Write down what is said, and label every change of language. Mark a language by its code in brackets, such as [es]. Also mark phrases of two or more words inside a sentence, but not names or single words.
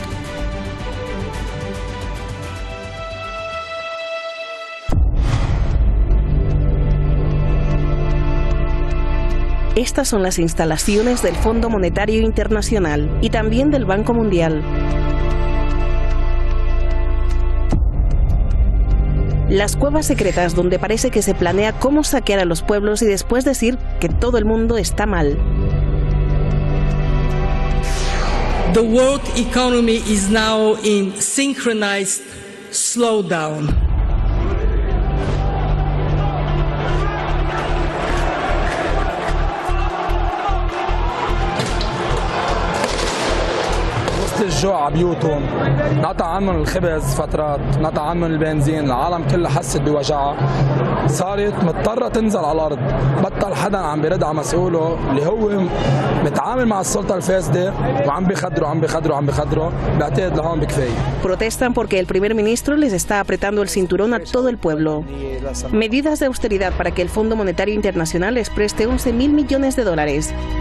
[es] Estas son las instalaciones del Fondo Monetario Internacional y también del Banco Mundial. Las cuevas secretas donde parece que se planea cómo saquear a los pueblos y después decir que todo el mundo está mal. [en] The world economy is now in synchronized slowdown. [ar] الجوع على بيوتهم، نقطع عنهم الخبز فترات، نقطع عنهم البنزين، العالم كلها حست بوجعها، صارت مضطرة تنزل على الأرض، بطل حدا عم بيرد على مسؤوله اللي هو متعامل مع السلطة الفاسدة وعم بيخدروا، بعتقد لهون بكفاية. [es] Protestan porque el primer ministro les está apretando el cinturón a todo el pueblo. Medidas de austeridad para que el Fondo Monetario Internacional les preste 11.000 millones de dólares.